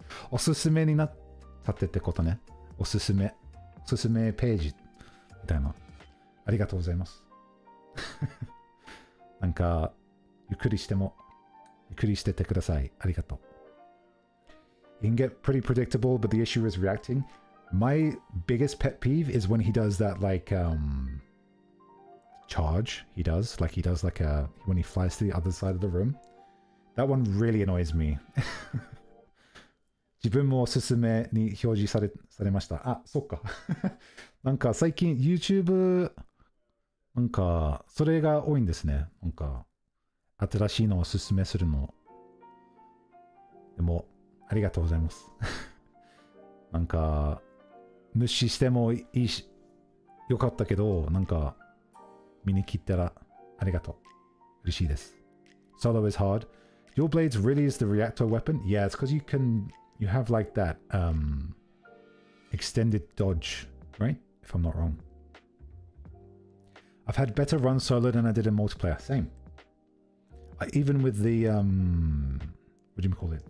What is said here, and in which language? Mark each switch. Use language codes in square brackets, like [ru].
[ja] おすすめになったってことね。おすすめページみたいな。ありがとうございます。なんかゆっくりしててください。ありがとう。 [en] It can get pretty predictable, but the issue is reacting. My biggest pet peeve is when he does that like charge. He does like when he flies to the other side of the room. That one really annoys me. [ja] 自分もおすすめに表示されました。あ、そっか。なんか最近 YouTube なんかそれが多いんですね。なんか新しいのをおすすめするの。でもありがとうございます。なんか無視してもいいしよかったけど、なんか見に来たらありがとう。嬉しいです。 [en] Solo is hard. Your blades really is the reactor weapon? Yeah, it's because you have like that extended dodge, right? If I'm not wrong. I've had better runs solo than I did in multiplayer. Same. Even with the what do you call it?